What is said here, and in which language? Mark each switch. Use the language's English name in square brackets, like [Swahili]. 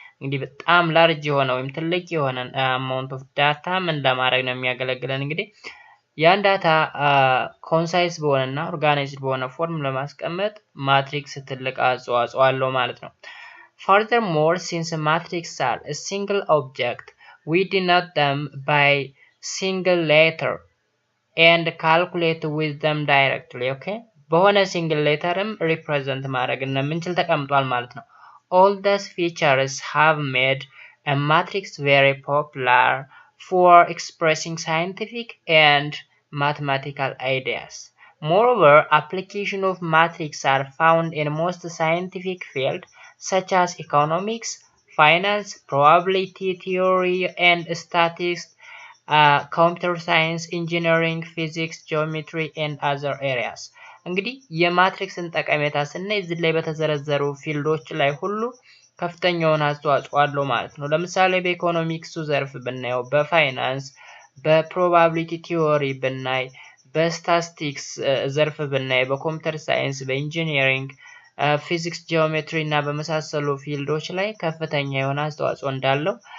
[Amharic] እንግዲህ በጣም ላርጅ የሆነ ወይም ትልቅ የሆነ አማውንት ኦፍ ዳታ ምን ለማድረግ ነው የሚያገለግለን? እንግዲህ ያን ዳታ ኮንሳይስ በሆነና ኦርጋናይዝድ በሆነ ፎርም ለማስቀመጥ ማትሪክስ ትልቅ አስተዋጽኦ አለው ማለት ነው። [English] Furthermore, since matrices are a single object, we denote them by single letter and calculate with them directly. Okay? [Amharic] በሆነ single letterም represent ማድረግ እንደምንችል ተቀምጧል ማለት ነው። [English] All these features have made a matrix very popular for expressing scientific and mathematical ideas. Moreover, application of matrices are found in most scientific fields such as economics, finance, probability theory and statistics, computer science, engineering, physics, geometry and other areas. [Amharic] እንግዲህ የማትሪክስን ጠቀሜታ ስናይ እዚህ ላይ በተዘረዘሩ ፊልዶች ላይ ሁሉ ከፍተኛውን አስተዋጽኦ አለው ማለት ነው። ለምሳሌ በኢኮኖሚክሱ ዘርፍ ብናየው፣ በፋይናንስ፣ በፕሮባቢሊቲ ቲዮሪ ብናይ፣ በስታቲስቲክስ ዘርፍ ብናይ፣ በኮምፒውተር ሳይንስ፣ በኢንጂነሪንግ፣ ፊዚክስ፣ ጂኦሜትሪ እና በመሳሰሉ ፊልዶች ላይ ከፍተኛ የሆነ አስተዋጽኦ እንዳለው